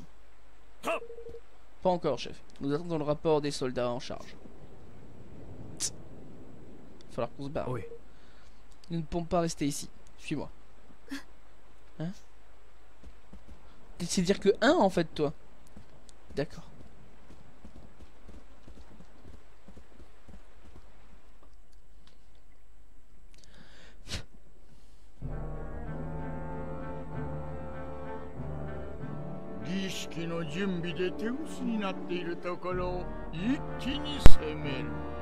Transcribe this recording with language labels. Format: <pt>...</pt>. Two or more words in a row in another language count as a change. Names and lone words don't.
<fr>Pas encore, chef. Nous attendons le rapport des soldats en charge. Tss. Il va falloir qu'on se barre. Oi. Nous ne pouvons pas rester ici. Suis-moi. Hein? C'est dire que un en fait, toi. D'accord.</fr> <ja>の準備で手薄になっているところを一気に攻める。</ja>